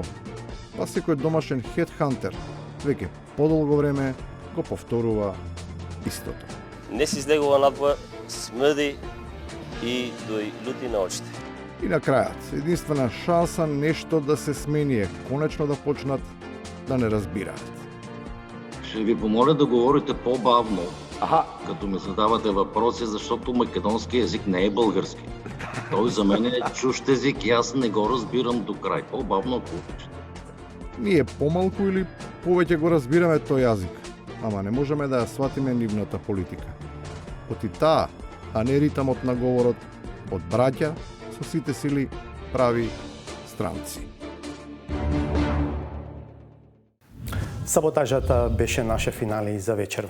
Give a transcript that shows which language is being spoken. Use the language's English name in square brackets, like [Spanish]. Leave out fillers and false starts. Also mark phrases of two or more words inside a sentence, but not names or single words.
[Macedonian] Па секој домашен хедхантер веќе подолго време го повторува истото. Не си излегува надвор, смрди и дои лути на очите. И на крајот, единствена шанса нешто да се смени е конечно да почнат да не разбираат. [Bulgarian] Ще ви помоля да говорите по-бавно, като ми задавате въпроси, защото македонски език не е български. Той за мен е чужд език и аз не го разбирам до край. По-бавно, ако обичате. [Macedonian] Ние помалку или повеќе го разбираме тој јазик, ама не можеме да ја сватиме нивната политика. Оти таа, а не ритамот на говорот од браќа со сите сили прави странци. Саботажата беше наше финале за вечерва.